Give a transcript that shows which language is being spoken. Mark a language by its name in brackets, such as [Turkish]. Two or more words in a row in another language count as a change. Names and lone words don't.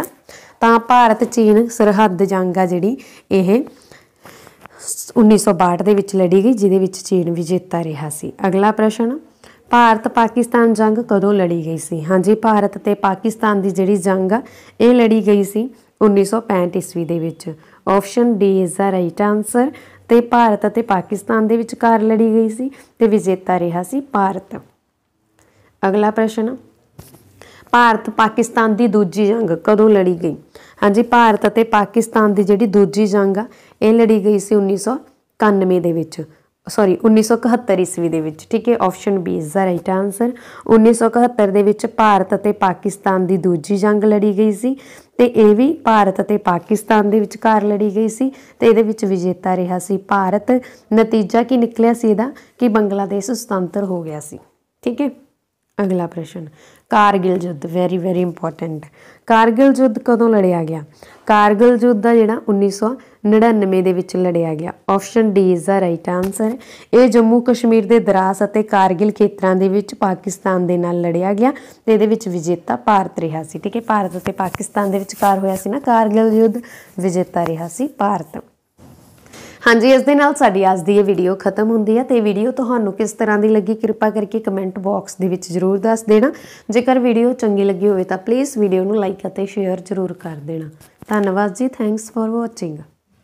[Punjabi] ਤਾਂ ਭਾਰਤ ਚੀਨ ਸਰਹੱਦ ਜੰਗ ਆ ਜਿਹੜੀ ਇਹ 1962 ਦੇ ਵਿਚ ਲੜੀ ਗਈ, ਜਿਹਦੇ ਵਿਚ ਚੀਨ ਵਿਜੇਤਾ ਰਿਹਾ ਸੀ। ਅਗਲਾ ਪ੍ਰਸ਼ਨ, ਭਾਰਤ ਪਾਕਿਸਤਾਨ ਜੰਗ ਕਦੋਂ ਲੜੀ ਗਈ ਸੀ? ਹਾਂ ਜੀ, ਭਾਰਤ ਤੇ ਪਾਕਿਸਤਾਨ ਕੀ ਜਿਹੜੀ ਜੰਗ ਆ ਯੇ ਲੜੀ ਗਈ ਸੀ 1965 ਈਸਵੀ ਦੇ ਵਿਚ। [English] Option D is the right answer. [Punjabi] ਤੇ ਭਾਰਤ ਅਤੇ ਪਾਕਿਸਤਾਨ ਦੇ ਵਿਚਕਾਰ ਲੜੀ ਗਈ ਸੀ ਤੇ ਵਿਜੇਤਾ ਰਿਹਾ ਸੀ ਭਾਰਤ। ਅਗਲਾ ਪ੍ਰਸ਼ਨ, ਭਾਰਤ ਪਾਕਿਸਤਾਨ ਕੀ ਦੂਜੀ ਜੰਗ ਕਦੋਂ ਲੜੀ ਗਈ? ਹਾਂ ਜੀ, ਭਾਰਤ ਅਤੇ ਪਾਕਿਸਤਾਨ ਕੀ ਜਿਹੜੀ ਦੂਜੀ ਜੰਗ ਆ ਯੇ ਲੜੀ ਗਈ ਸੀ 1991 ਦੇ ਵਿਚ, ਸੌਰੀ 1971 ਈਸਵੀ ਦੇ ਵਿਚ। ਠੀਕ ਹੈ, [English] Option B is the right answer. [Punjabi] 1971 ਦੇ ਵਿਚ ਭਾਰਤ ਅਤੇ ਪਾਕਿਸਤਾਨ ਕੀ ਦੂਜੀ ਜੰਗ ਲੜੀ ਗਈ ਸੀ ਤੇ ਯੇ ਭੀ ਭਾਰਤ ਅਤੇ ਪਾਕਿਸਤਾਨ ਦੇ ਵਿਚਕਾਰ ਲੜੀ ਗਈ ਸੀ ਤੇ ਇਹਦੇ ਵਿਚ ਵਿਜੇਤਾ ਰਿਹਾ ਸੀ ਭਾਰਤ। ਨਤੀਜਾ ਕੀ ਨਿਕਲਿਆ ਸੀ ਇਹਦਾ ਕਿ ਬੰਗਲਾਦੇਸ਼ ਸੁਤੰਤਰ ਹੋ ਗਿਆ ਸੀ। ਠੀਕ ਹੈ, ਅਗਲਾ ਪ੍ਰਸ਼ਨ, ਕਾਰਗਿਲ ਯੁੱਧ [English] very very important. [Punjabi] ਕਾਰਗਿਲ ਯੁੱਧ ਕਦੋਂ ਲੜਿਆ ਗਿਆ? ਕਾਰਗਿਲ ਯੁੱਧ ਆ ਜਿਹੜਾ 1999 ਦੇ ਵਿਚ ਲੜਿਆ ਗਿਆ। [English] Option D is the right answer. [Punjabi] ਯੇ ਜੰਮੂ ਕਸ਼ਮੀਰ ਕੇ ਦ੍ਰਾਸ ਅਤੇ ਕਾਰਗਿਲ ਖੇਤਰਾਂ ਦੇ ਵਿਚ ਪਾਕਿਸਤਾਨ ਦੇ ਨਾਲ ਲੜਿਆ ਗਿਆ ਤੇ ਇਹਦੇ ਵਿਚ ਵਿਜੇਤਾ ਭਾਰਤ ਰਿਹਾ ਸੀ। ਠੀਕ ਹੈ, ਭਾਰਤ ਅਤੇ ਪਾਕਿਸਤਾਨ ਦੇ ਵਿਚਕਾਰ ਹੋਇਆ ਸੀ ਨਾ ਕਾਰਗਿਲ ਯੁੱਧ, ਵਿਜੇਤਾ ਰਿਹਾ ਸੀ ਭਾਰਤ। ਹਾਂ ਜੀ, ਇਸ ਦੇ ਨਾਲ ਸਾਡੀ ਅੱਜ ਦੀ ਯੇ ਵੀਡੀਓ ਖ਼ਤਮ ਹੁੰਦੀ ਹੈ। ਤੋ ਵੀਡੀਓ ਤੁਹਾਨੂੰ ਕਿਸ ਤਰ੍ਹਾਂ ਕੀ ਲੱਗੀ ਕਿਰਪਾ ਕਰਕੇ [English] comment box [Punjabi] ਦੇ ਵਿਚ ਜ਼ਰੂਰ ਦੱਸ ਦੇਣਾ। ਜੇਕਰ ਵੀਡੀਓ ਚੰਗੀ ਲੱਗੀ ਹੋਵੇ ਤਾਂ ਪਲੀਜ਼ ਵੀਡੀਓ ਨੂੰ ਲਾਈਕ ਅਤੇ ਸ਼ੇਅਰ ਜ਼ਰੂਰ ਕਰ ਦੇਣਾ। ਧੰਨਵਾਦ ਜੀ, [English] Thanks for watching.